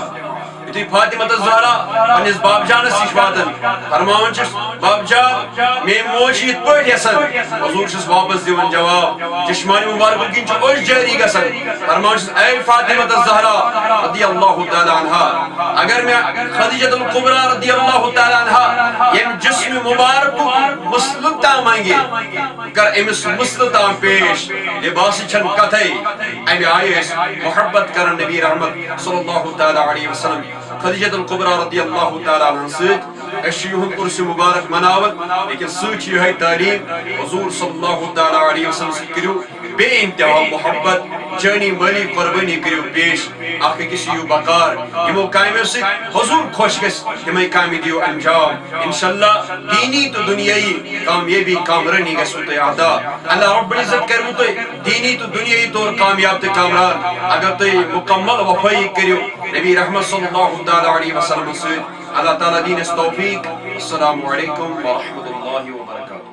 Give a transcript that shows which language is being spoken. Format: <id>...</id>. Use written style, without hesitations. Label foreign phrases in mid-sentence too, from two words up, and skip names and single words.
<ks>یُتھُے فاطمہ الزہرا پننس باب جانس نِش واتان فرماوان چھس باب جان میٲنۍ موج چھِ یِتھ پٲٹھۍ یژھان حضور چھس واپس دِوان جواب چشمانہِ مبارکو کِنۍ چھُ أچھ جٲری گژھان فرماوان چھس اے فاطمہ الزہرا</ks> <ar>رضی اللہ تعالی عنہا</ar> <ks>اگر مےٚ خدیجہ الکبریٰ</ks> <ar>رضی اللہ تعالی عنہا</ar> <ks>ییٚمہِ جسمِ مبارکُک مسلہٕ تام منگہِ کر أمِس مسلہٕ تام پیش لباسٕچ چھنہٕ کتھے. امہِ آیہِ ٲسۍ محبت کران نبی رحمت</ks> <ar>صلی اللہ تعالی علیہ وسلم</ar> <ks>خدیجہ الکبریٰ</ks> <ar>رضی اللہ تعالیٰ عنہ</ar> <ks>سۭتۍ أسۍ چھِ یِہُنٛد عرس مبارک مناوان لیکن سۭتۍ چھِ یِہوٚے تعلیٖم حضور</ks> <ar>صلی اللہ تعالیٰ علیہ وسلم</ar> <ks>سۭتۍ کٔرِو بے انتہا محبت جٲنی مٲلی قۄربٲنی کٔرِو پیش اکھ أکِس یِیِو بکار یِمو کامیو سۭتۍ حضور خۄش گژھِ تِمے کامہِ دِیِو انجام انشاءاللہ دینی تہٕ دُنیٲیی کامیٲبی کامرٲنی گژھوٕ تۄہہِ عطا</ks> <ar>اللہ رب العزت</ar> <ks>کروٕ تۄہہِ دینی تہٕ دُنیٲیی طور کامیاب تہٕ کامران اگر تُہۍ مکمل وفٲیی کٔرِو نبی رحمت</ks> <ar>صلی اللہ تعالیٰ علیہ وسلم</ar> <ks>سۭتۍ اللہ تعالیٰ دینس توفیق</ks> <ar>السلام علیکم ورحمۃ اللہ وبرکاتہ</ar>